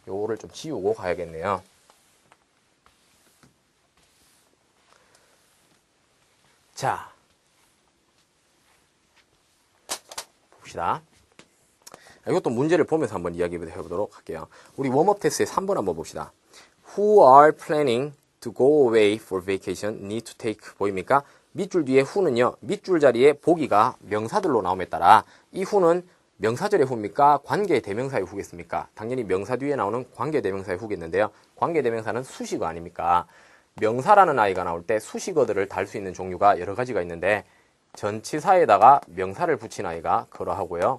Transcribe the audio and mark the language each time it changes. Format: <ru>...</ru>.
<ko>요거를 좀 지우고 가야겠네요. 자, 봅시다. 이것도 문제를 보면서 한번 이야기해 보도록 할게요. 우리 웜업 테스트의 3번 한번 봅시다.</ko> <en>Who are planning to go away for vacation need to take</en> <ko>보입니까? 밑줄 뒤에 who는요. 밑줄 자리에 보기가 명사들로 나옴에 따라 이 who는 명사절의 who입니까? 관계 대명사의 who겠습니까? 당연히 명사 뒤에 나오는 관계 대명사의 who겠는데요. 관계 대명사는 수식어 아닙니까? 명사라는 아이가 나올 때 수식어들을 달 수 있는 종류가 여러 가지가 있는데 전치사에다가 명사를 붙인 아이가 그러하고요.</ko>